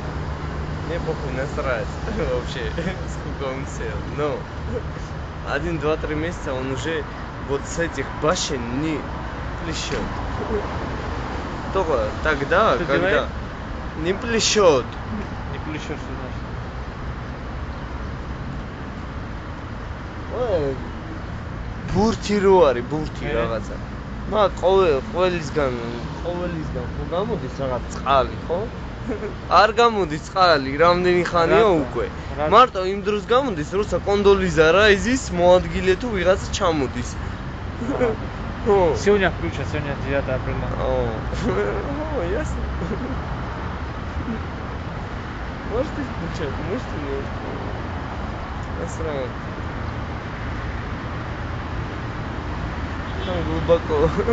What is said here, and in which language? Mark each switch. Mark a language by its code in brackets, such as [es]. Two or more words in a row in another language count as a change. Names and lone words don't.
[ru] Мне похуй насрать вообще, сколько он сел. Но 1, 2, 3 месяца он уже вот с этих башен не плещет. Только тогда, Что когда делает? не плещет. Не плещешь, что значит? [ka] ბურთი რო არის, ბურთი რაღაცა. მაგ ყოველისგან ხო გამოდის რაღაც წყალი, ხო? არ გამოდის წყალი, რამდენი ხანია უკვე. მარტო იმ დროს გამოდის, როცა კონდოლიზა რაიზის მოადგილე თუ ვიღაცა ჩამოდის. [ru] Сегодня включат, сегодня 9 апреля. О, ясно. Может и включать, может и нет. Насрать. Там глубоко.